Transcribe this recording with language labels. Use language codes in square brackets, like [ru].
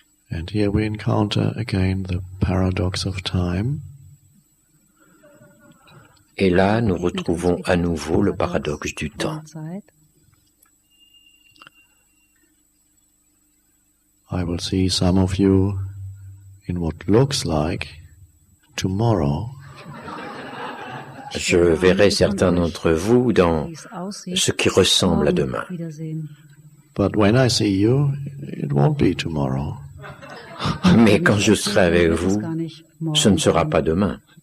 [en] And here we encounter again the paradox of time. [fr] Et là, nous retrouvons à nouveau le paradoxe du temps. [en] I will see some of you in what looks like tomorrow. [fr] Je verrai certains d'entre vous dans ce qui ressemble à demain. [en] But when I see you, it won't be tomorrow. [fr] Mais quand je serai avec vous, ce ne sera pas demain.